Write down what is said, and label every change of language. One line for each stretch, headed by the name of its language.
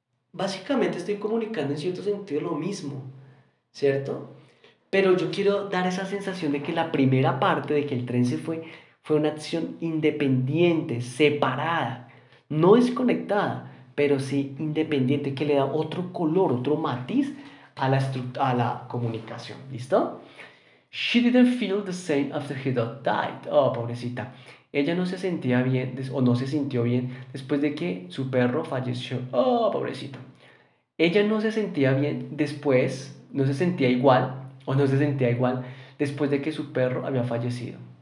Spanish: Básicamente estoy comunicando en cierto sentido lo mismo, ¿cierto? Pero yo quiero dar esa sensación de que la primera parte de que el tren se fue una acción independiente, separada, no desconectada, pero sí independiente, que le da otro color, otro matiz a la comunicación. ¿Listo?
English: She didn't feel the same after her dog died.
Spanish: Oh, pobrecita. Ella no se sentía bien o no se sintió bien después de que su perro falleció. Oh, pobrecita. Ella no se sentía bien después, no se sentía igual o no se sentía igual después de que su perro había fallecido.